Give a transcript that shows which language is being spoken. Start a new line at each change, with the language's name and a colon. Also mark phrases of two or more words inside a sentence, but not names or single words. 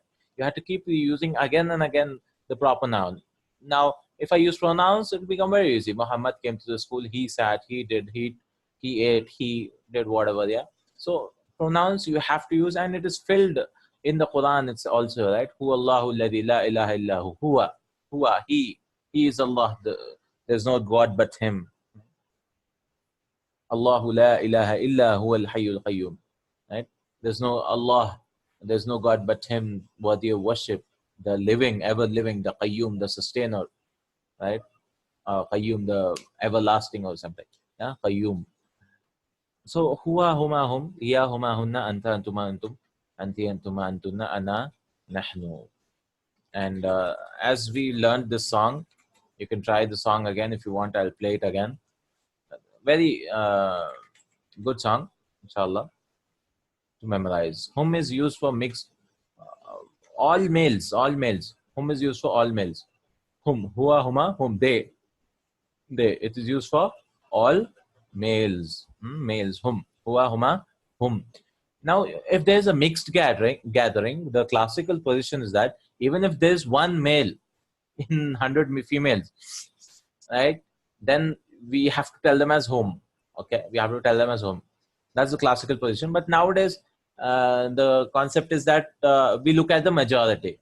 English: You have to keep using again and again the proper noun. Now, if I use pronouns, it will become very easy. Muhammad came to the school. He sat. He did. He ate. He did whatever. Yeah. So pronouns you have to use, and it is filled in the Quran. It's also right.
Arabic: هو الله الذي لا إله إلا هو. Huwa.
English: He is Allah. There's no God but Him.
Arabic: الله لا إله إلا هو الحي القيوم.
English: Right? There's no Allah, there's no God but Him worthy of worship, the living, ever living, the qayyum, the sustainer, right? Qayyum, the everlasting or something.
Arabic: Yeah, qayyum. So هو، هما، هم، هي، هما, هن، أنتَ، أنتما، أنتم، أنتِ، أنتما، أنتن، أنا، نحن.
English: And as we learned this song, you can try the song again if you want. I'll play it again. Very good song, inshallah, to memorize. Hum is used for mixed, all males, all males. Hum is used for all males.
Arabic: هم، هو، هما، هم,
English: they. It is used for all males. Males,
Arabic: هم، هو، هما، هم.
English: Now, if there's a mixed gathering, the classical position is that even if there's one male in 100 females, right, then we have to tell them as home. Okay, we have to tell them as home. That's the classical position. But nowadays, the concept is that we look at the majority.